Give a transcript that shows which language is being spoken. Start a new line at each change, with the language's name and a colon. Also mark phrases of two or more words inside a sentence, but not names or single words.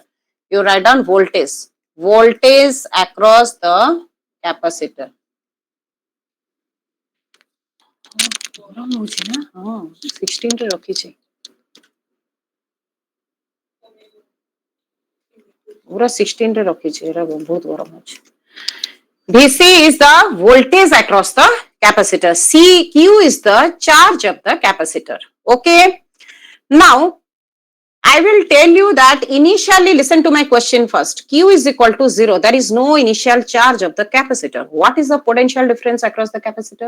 English: You write down voltage across the capacitor.
Odia: 16 ରେ ରଖିଛି पूरा 16 ରେ ରଖିଛି ଏରା ବହୁତ ଗରମ ଅଛି.
English: Vc is the voltage across the capacitor. Q is the charge of the capacitor. Okay. Now, I will tell you that initially, listen to my question first. Q is equal to 0. There is no initial charge of the capacitor. What is the potential difference across the capacitor?